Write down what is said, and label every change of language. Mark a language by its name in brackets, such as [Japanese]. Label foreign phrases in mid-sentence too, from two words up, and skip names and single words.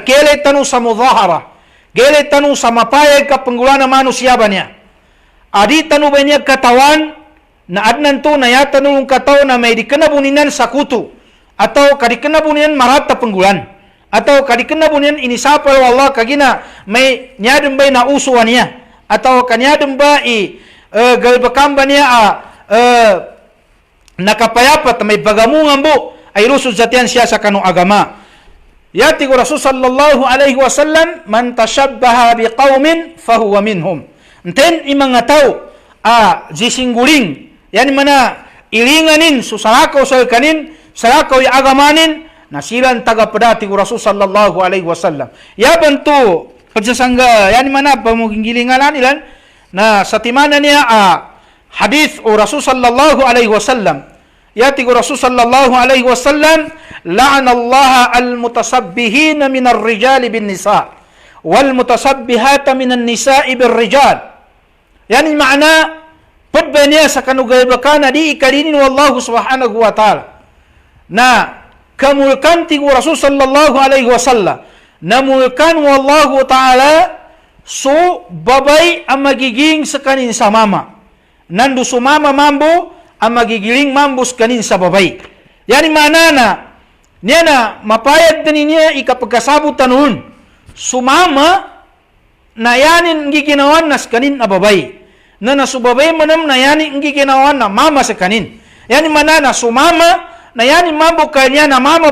[Maguindanaon] gele tanu sa mudahara gele tanu sa mapayag ka penggulana manusia ba niya adi tanu ba niya katawan na adnan to na ya tanu kataw na may dikenabuninan sa kuto atau kadikenabunin marata penggulan atau kadikenabunin inisapal wallah kagina may nyadem bay na usuan niya atau kanyadem ba galbakamba niya nakapayapat may bagamungan bu ay rusud zatian siya sa kanu agama yati ko [Arabic] رسول صلى الله عليه وسلم من تشبه بقوم فهو منهم [Maguindanaon] enten imang tao jisingguling yani mana ilinganin susalakaw sa kanin salakaw ya agamanin nasilan taga pedati [Arabic] رسول صلى الله عليه وسلم [Maguindanaon] ya bantu pejasangga yani mana pemunggilingan ilan na satimana niya hadis Rasul [Arabic] صلى الله عليه وسلم [Maguindanaon] yati [Arabic] رسول صلى الله عليه وسلم لعن الله المتشبهين من الرجال بالنساء والمتشبهات من النساء بالرجال [Maguindanaon] yani makna pedbanya sa kanugay-bakana di ikalinin [Arabic] والله سبحانه وتعالى [Maguindanaon] na kamulkan tigu [Arabic] رسول صلى الله عليه وسلم [Maguindanaon] namulkan wallahu ta'ala so babay ang magiging sa kanin sa mama nandu sumama mambo ang magigiling mambus kanin sa babay yani manana niya na mapayag na niya ikapagkasabot tanun sumama na yanin giginawan nas kanin na babay na nasubabay manam na yanin giginawan na mama sa kanin yani manana sumama na yanin mambo kanya na mama